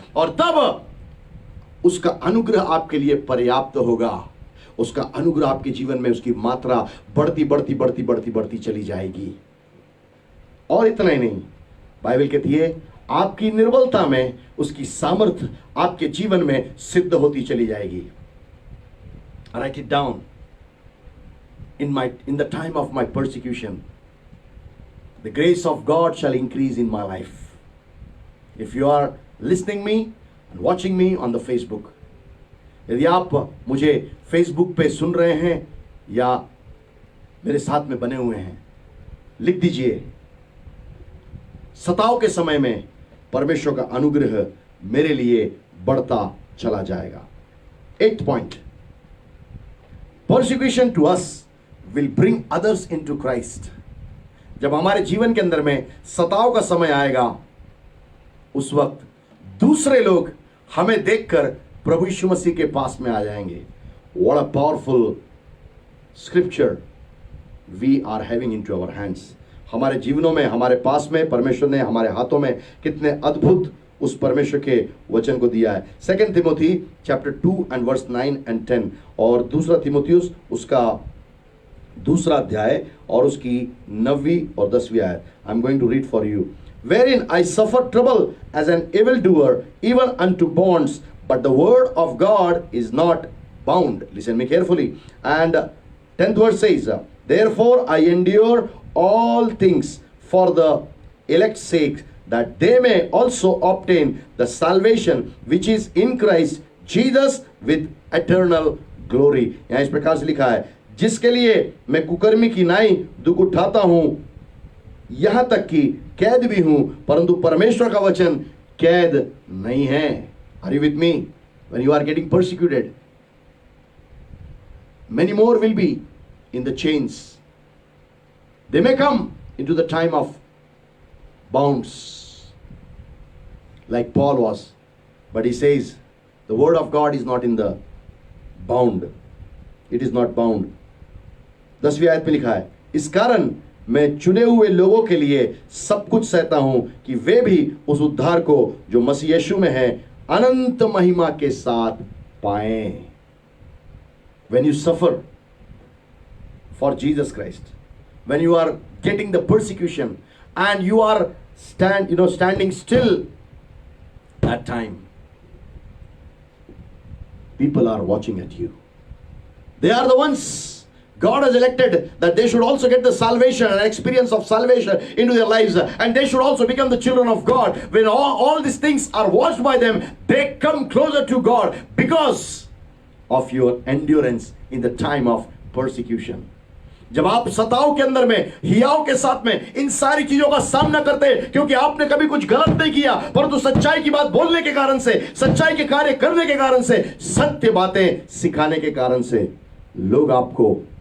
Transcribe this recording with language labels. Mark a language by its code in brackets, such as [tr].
[hi] और तब उसका अनुग्रह आपके लिए पर्याप्त होगा, उसका अनुग्रह आपके जीवन में उसकी मात्रा बढ़ती चली जाएगी। और इतना ही नहीं, बाइबल कहती है आपकी निर्बलता में उसकी सामर्थ आपके जीवन में सिद्ध होती चली जाएगी। [en] Write it down, in the time of my persecution the grace of God shall increase in my life. If you are listening me and watching me on the Facebook, [hi] यदि आप मुझे फेसबुक पे सुन रहे हैं या मेरे साथ में बने हुए हैं, लिख दीजिए, सताव के समय में परमेश्वर का अनुग्रह मेरे लिए बढ़ता चला जाएगा। [en] 8th point, persecution to us will bring others into Christ. [hi] जब हमारे जीवन के अंदर में सताव का समय आएगा, उस वक्त दूसरे लोग हमें देखकर प्रभु यीशु मसीह के पास में आ जाएंगे। [en] What a powerful scripture we are having into our hands. [hi] हमारे जीवनों में, हमारे पास में परमेश्वर ने हमारे हाथों में कितने अद्भुत उस परमेश्वर के वचन को दिया है। 2 Timothy [en] chapter 2 and verse 9 and 10 [hi] और 2 तिमोथियुस उसका 2 अध्याय और उसकी 9वीं और 10वीं आयत। [en] I am going to read for you. Wherein I suffer trouble as an evildoer, even unto bonds, but the word of God is not bound. Listen me carefully. And 10th verse says, therefore I endure all things for the elect's sake, that they may also obtain the salvation which is in Christ Jesus with eternal glory. [hi] यहाँ इस प्रकार से लिखा है, जिसके लिए मैं कुकर्मी की नाई दुख उठाता हूं, यहां तक कि कैद भी हूं, परंतु परमेश्वर का वचन कैद नहीं है। [en] Are you with me? When you are getting persecuted, many more will be in the chains. They may come into the time of bounds like Paul was, but he says the word of God is not in the bound. It is not bound. [hi] 10वीं आयत में लिखा है, इस कारण मैं चुने हुए लोगों के लिए सब कुछ सहता हूं कि वे भी उस उद्धार को जो मसीह यीशु में है अनंत महिमा के साथ पाएं। [en] When you suffer for Jesus Christ, when you are getting the persecution and you are standing still, that time people are watching at you. They are the ones God has elected that they should also get the salvation and experience of salvation into their lives, and they should also become the children of God. When all these things are watched by them, they come closer to God because of your endurance in the time of persecution. [hi] जब आप सताव के अंदर में हियाव के साथ में इन सारी चीजों का सामना करते हैं, क्योंकि आपने कभी कुछ गलत नहीं किया, परंतु सच्चाई की बात बोलने के कारण से, सच्चाई के कार्य करने के कारण से, सत्य बातें सिखाने के कारण से लोग आपको